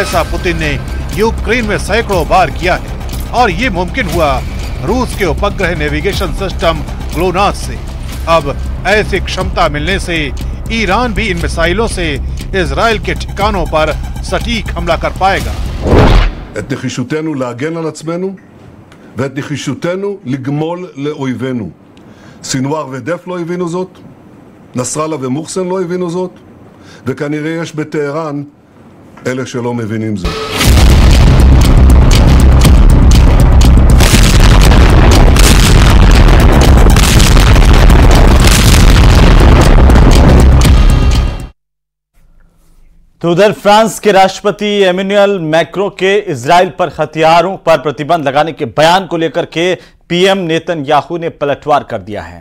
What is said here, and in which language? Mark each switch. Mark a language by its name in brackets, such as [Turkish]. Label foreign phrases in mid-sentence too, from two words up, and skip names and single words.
[Hindi] ऐसा पुतिन ने यूक्रेन में सैकड़ों बार किया है और ये मुमकिन हुआ रूस के उपग्रह [English] navigation system [Hindi] ग्लोनास से। अब ऐसी क्षमता मिलने से ईरान भी इन मिसाइलों से इजराइल के ठिकानों पर सटीक हमला कर पाएगा। [Hebrew] את נחישותנו להגן על עצמנו ואת נחישותנו לגמול לאויבינו. סינואר ודף לא הבינו זאת, נסראללה ומוחסן לא הבינו זאת, וכנראה יש בטהרן אלה שלא מבינים זאת. [Hindi] तो उधर फ्रांस के राष्ट्रपति एमेनुअल मैक्रों के इजराइल पर हथियारों पर प्रतिबंध लगाने के बयान को लेकर के पीएम नेतन्याहू ने पलटवार कर दिया है।